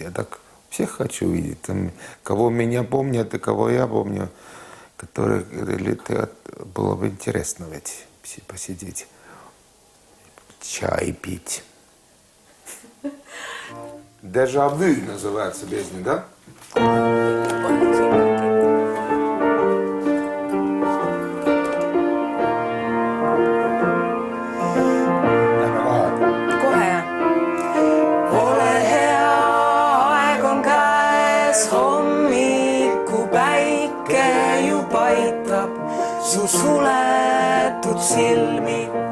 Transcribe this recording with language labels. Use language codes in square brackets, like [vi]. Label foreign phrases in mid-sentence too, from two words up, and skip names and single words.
[ru] А так всех хочу увидеть. Там, кого меня помнят, и кого я помню, которые было бы интересно ведь посидеть, чай пить. Дежавю называется песня, да? [et] Kohe. Ole hea, aeg on käes, hommikupäike ju paitab su suletud silmi.